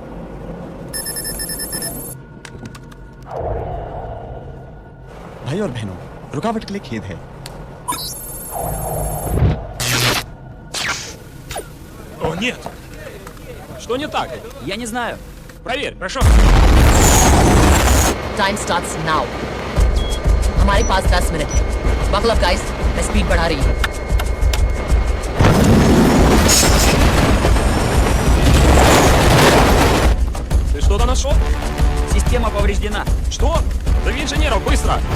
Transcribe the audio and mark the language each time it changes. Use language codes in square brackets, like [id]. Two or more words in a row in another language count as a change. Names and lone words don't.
[hi] भाई और बहनों, रुकावट के लिए खेद है। [ru] О, нет! Что не так? Я не знаю. Проверь, прошу. [en] time starts now. [hi] हमारे पास 10 मिनट है। [en] buckle up guys, [hi] मैं स्पीड बढ़ा रही हूँ। [ru] Ты что-то нашел? Система повреждена. Что? Зови инженеров, быстро!